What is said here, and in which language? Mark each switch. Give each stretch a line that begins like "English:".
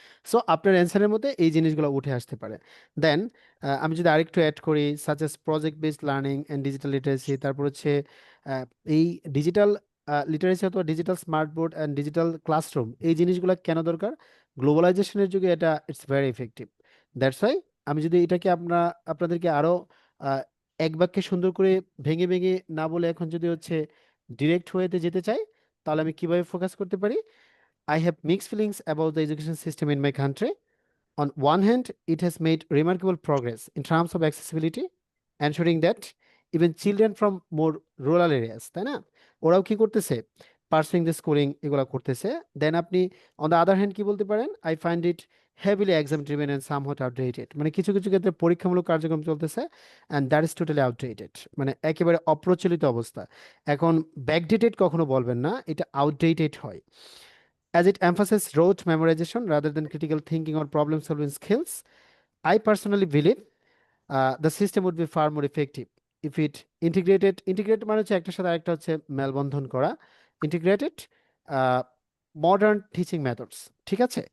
Bangla: So আপনার অ্যান্সারের মধ্যে এই জিনিসগুলো উঠে আসতে পারে। দেন আমি যদি আরেকটু অ্যাড করি,
English: such as project based learning and digital literacy,
Bangla: তারপর হচ্ছে এই ডিজিটাল লিটারেসি অথবা digital smart board and digital classroom, এই জিনিসগুলো কেন দরকার, গ্লোবালাইজেশনের যুগে এটা
English: It's very effective. That's why
Bangla: আমি যদি এটাকে আপনাদেরকে আরো এক বাক্যে সুন্দর করে ভেঙে ভেঙে না বলে এখন যদি হচ্ছে ডিরেক্ট ওয়েতে যেতে চাই, তাহলে আমি কিভাবে ফোকাস করতে পারি?
English: I have mixed feelings about the education system in my country. On one hand, it has made remarkable progress in terms of accessibility, ensuring that even children from more rural areas,
Bangla: তাই না, ওরাও কি করতেছে,
English: pursuing the schooling
Bangla: এগুলা করতেছে। দেন আপনি
English: on the other hand
Bangla: কি বলতে পারেন?
English: I find it heavily exam driven and somewhat outdated,
Bangla: মানে কিছু কিছু ক্ষেত্রে পরীক্ষামূলক কার্যক্রম চলতেছে
English: and that is totally outdated,
Bangla: মানে একেবারে অপ্রচলিত অবস্থা। এখন ব্যাকডেটেড কখনো বলবেন না, এটা আউটডেটেড হয়।
English: As it emphasizes rote memorization rather than critical thinking or problem solving skills, I personally believe the system would be far more effective if it integrated
Bangla: মানে হচ্ছে একটার সাথে আরেকটা হচ্ছে মেলবন্ধন করা,
English: integrated modern teaching methods,
Bangla: ঠিক আছে?